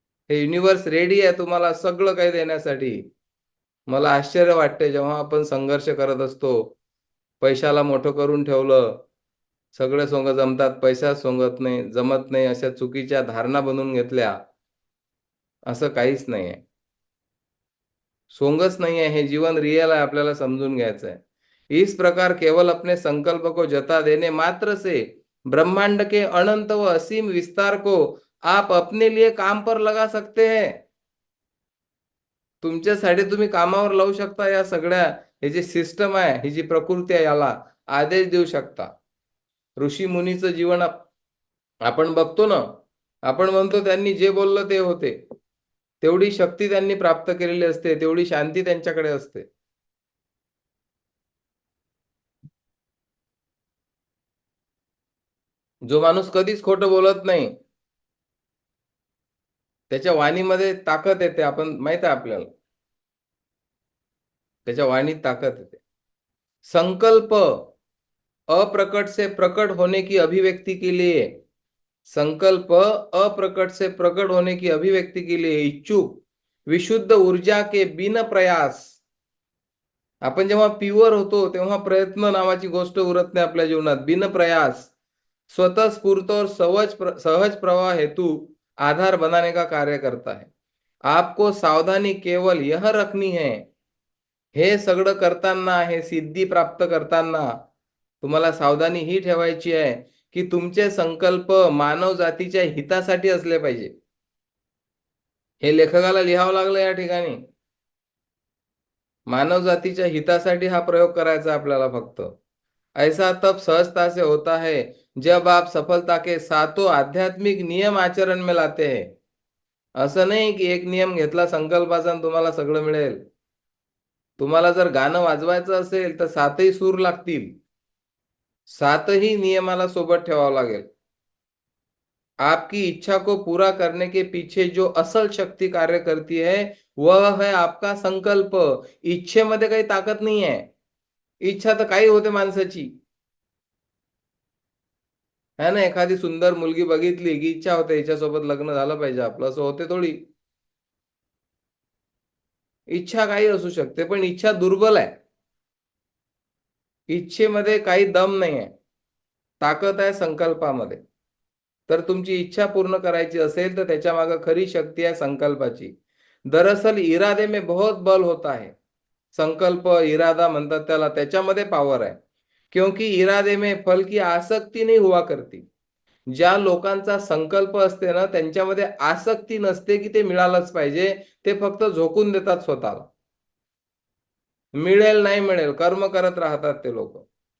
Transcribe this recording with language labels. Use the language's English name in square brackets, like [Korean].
[Marathi] हे universe ready आहे तुम्हाला सगळं काही देण्यासाठी. मला आश्चर्य वाटते जेव्हा आपण संघर्ष करत असतो, पैशाला मोठं करून ठेवलं, सगळे सोंग जमतात, पैसा सोंगत नाही, जमत नाही, अशा चुकीच्या धारणा बनवून घेतल्या. असं काहीच नाही आहे. [Hindi] सोंगच नहीं है, [Marathi] हे जीवन रियल है, आपल्याला समजून घ्यायचं आहे. [Hindi] इस प्रकार केवल अपने संकल्प को जता देने मात्र से ब्रह्मांड के अनंत व असीम विस्तार को आप अपने लिए काम पर लगा सकते हैं. [Marathi] तुमच्यासाठी तुम्ही कामावर लावू शकता. या सगळ्या हे जे सिस्टम आहे, ही जी प्रकृती आहे, याला आदेश देऊ शकता. ऋषी मुनीचं जीवन आपण बघतो ना, आपण म्हणतो त्यांनी जे बोललं ते होते. तेवढी शक्ती त्यांनी प्राप्त केलेली असते, तेवढी शांती त्यांच्याकडे असते. जो माणूस कधीच खोटं बोलत नाही, त्याच्या वाणीमध्ये ताकद येते. आपण माहित आहे आपल्याला, त्याच्या वाणीत ताकद येते. [Hindi] संकल्प अप्रकट से प्रकट होने की अभिव्यक्ति के लिए, संकल्प अप्रकट से प्रकट होने की अभिव्यक्ति के लिए इच्छुक विशुद्ध ऊर्जा के बिन प्रयास. [Marathi] आपण जेव्हा प्युअर होतो तेव्हा प्रयत्न नावाची गोष्ट उरत नाही आपल्या जीवनात. [Hindi] बिन प्रयास स्वतः स्फूर्त और सहज प्रवाह हेतु आधार बनाने का कार्य करता है. आपको सावधानी केवल यह रखनी है, [Marathi] हे सगळं करताना, हे सिद्धी प्राप्त करताना तुम्हाला सावधानी ही ठेवायची आहे की तुमचे संकल्प मानव जातीच्या हितासाठी असले पाहिजे. हे लेखकाला लिहावं लागलं या ठिकाणी. मानव जातीच्या हितासाठी हा प्रयोग करायचा आपल्याला फक्त. [Hindi] ऐसा तब सहजता से होता है जब आप सफलता के सातों आध्यात्मिक नियम आचरण में लाते हैं. [Marathi] असं नाही की एक नियम घेतला संकल्पाचा आणि तुम्हाला सगळं मिळेल. तुम्हाला जर गाणं वाजवायचं असेल तर 7ही सूर लागतील. 7ही नियमाला सोबत ठेवावं लागेल. [Hindi] आपकी इच्छा को पूरा करने के पीछे जो असल शक्ती कार्य करती है वह है आपका संकल्प. [Marathi] इच्छेमध्ये काही ताकद नाही आहे. इच्छा तर काही होते माणसाची, [Hindi] है ना. [Marathi] एखादी सुंदर मुलगी बघितली की इच्छा होते हिच्यासोबत लग्न झालं पाहिजे आपलं. असं होते थोडी. इच्छा काही असू शकते, पण इच्छा दुर्बल आहे. इच्छेमध्ये काही दम नाही आहे, ताकद आहे संकल्पामध्ये. तर तुमची इच्छा पूर्ण करायची असेल तर त्याच्या मागे खरी शक्ती आहे संकल्पाची. [Hindi] दरअसल इरादे में बहुत बल होता है. [Marathi] संकल्प, इरादा म्हणतात त्याला, त्याच्यामध्ये पॉवर आहे. [Hindi] क्योंकि इरादे में फल की आसक्ती नहीं हुआ करती. [Marathi] ज्या लोकांचा संकल्प असते ना, त्यांच्यामध्ये आसक्ती नसते की ते मिळालंच पाहिजे. ते फक्त झोकून देतात स्वतःला. मिळेल नाही मिळेल कर्म करत राहतात ते लोक.